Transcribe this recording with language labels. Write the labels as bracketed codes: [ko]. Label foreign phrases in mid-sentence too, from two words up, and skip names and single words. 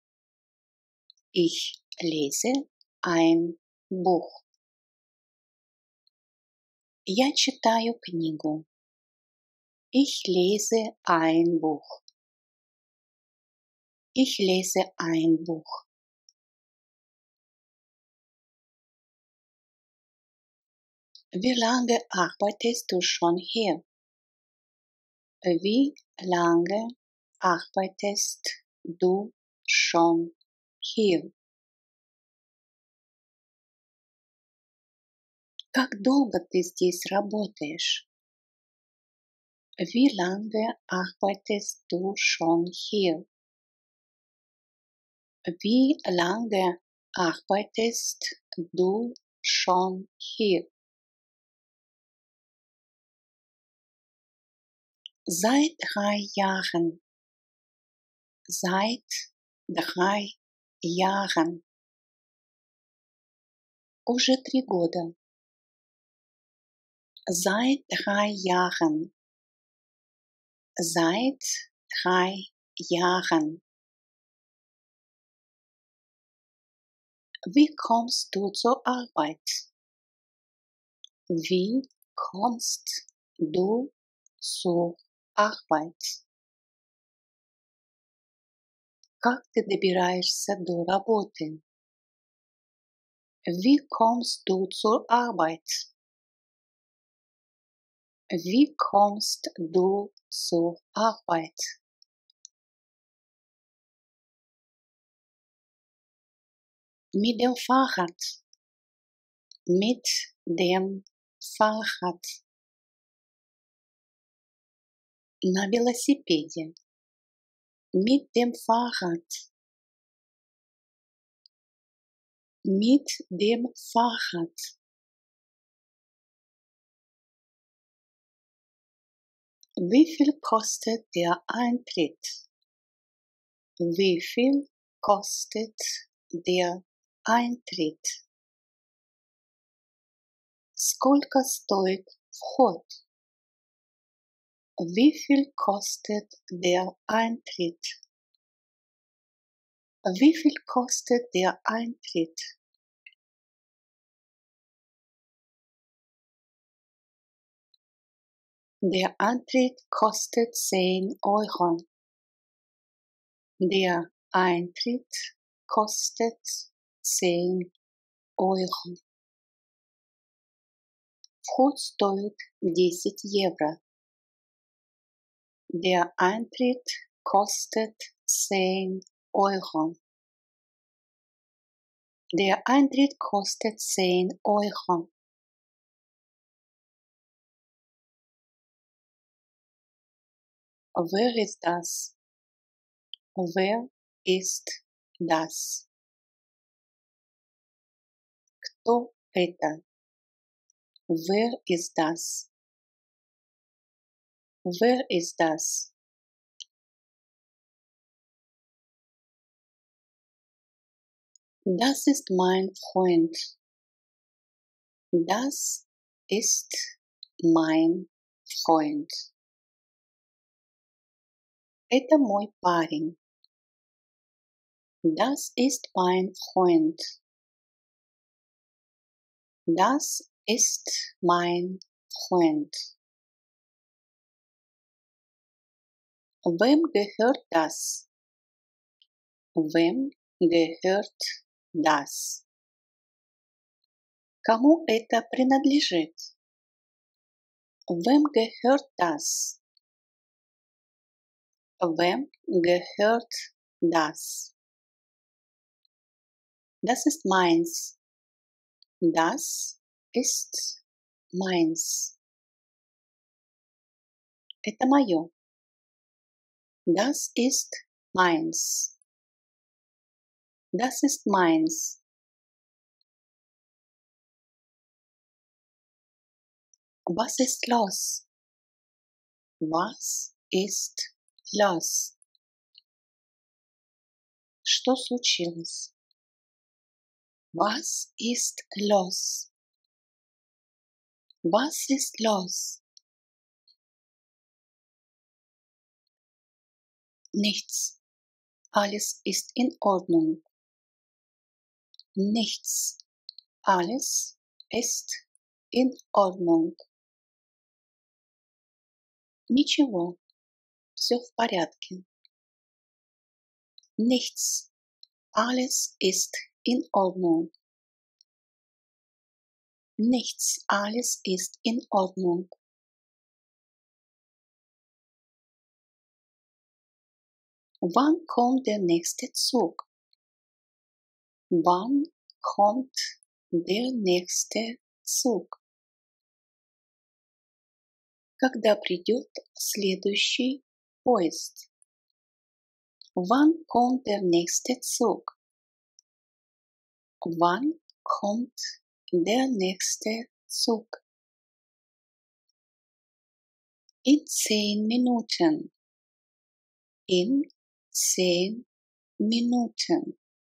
[de] Ich lese ein Buch. [ru] Я читаю книгу. [de] Ich lese ein Buch. Ich lese ein Buch. Wie lange arbeitest du schon hier? Wie lange arbeitest du schon hier? [ru] Как долго ты здесь работаешь? [de] Wie lange arbeitest du schon hier? Wie lange arbeitest du schon hier? Seit 3 Jahren. Seit 3 Jahren. [ru] Уже 3 года. [de] Seit 3 Jahren. Seit 3 Jahren. Wie kommst du zur Arbeit? Wie kommst du zur Arbeit? [ru] Как ты добираешься до работы? [de] Wie kommst du zur Arbeit? Wie kommst du zur Arbeit? Mit dem Fahrrad. Mit dem Fahrrad. [ru] На велосипеде. [de] Mit dem Fahrrad. Mit dem Fahrrad. Wie viel kostet der Eintritt? Wie viel kostet der Eintritt? [ru] Сколько стоит вход? [de] Wie viel kostet der Eintritt? Wie viel kostet der Eintritt? Der Eintritt kostet 10 Euro. Der Eintritt kostet 10 Euro. [ru] Вход стоит 10 евро. [de] Der Eintritt kostet 10 Euro. Der Eintritt kostet 10 Euro. Wer ist das? Wer ist das? [ru] Кто это? [de] Wer ist das? Wer ist das? Das ist mein Freund. Das ist mein Freund. [ru] Это мой парень. [de] Das ist mein Freund. Das ist mein Freund. Wem gehört das? Wem gehört das? [ru] Кому это принадлежит? [de] Wem gehört das? Wem gehört das? Das ist meins. Das ist meins. [ru] Это мое. [de] Das ist meins. Das ist meins. Was ist los? Was ist los? [ru] Что случилось? [de] Was ist los? Was ist los? Nichts. Alles ist in Ordnung. Nichts. Alles ist in Ordnung. [ru] Ничего. Все в порядке. [de] Nichts. Alles ist in Ordnung. Nichts. Alles ist in Ordnung. Wann kommt der nächste Zug? Wann kommt der nächste Zug? [ru] Когда придет следующий поезд? [de] Wann kommt der nächste Zug? Wann kommt der nächste Zug? In 10 Minuten. In 10 Minuten.